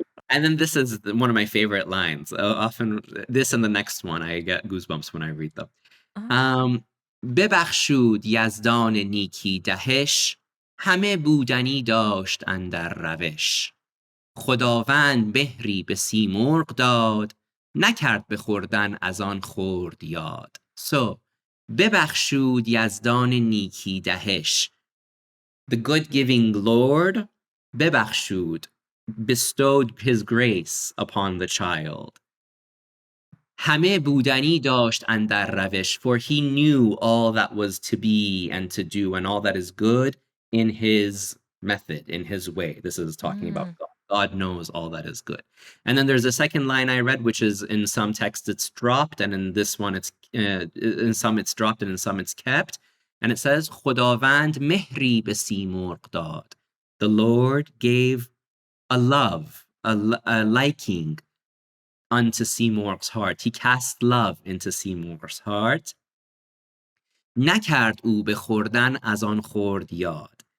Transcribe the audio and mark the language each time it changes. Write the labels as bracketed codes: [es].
[en] And then this is one of my favorite lines. Often this and the next one, I get goosebumps when I read them. [fa] ببخشود یزدان نیکی دهش, همه بودنی داشت اندر روش. خداوند بهری به سیمرغ داد, نکرد به خوردن از آن خورد یاد. So, ببخشود یزدان نیکی دهش. [en] The good-giving Lord, ببخشود, bestowed his grace upon the child. همه بودنی داشت اندر روش, for he knew all that was to be and to do and all that is good in his method, in his way. This is talking about God. God knows all that is good. And then there's a second line I read, which is in some texts it's dropped, and in this one it's in some it's dropped and in some it's kept. [fa] And it says, خداوند مهری به سیمرغ داد. [en] The Lord gave a love, a liking unto Simorgh's heart. He cast love into Simorgh's heart. [fa] نکرد او به خوردن از آن خورد یاد.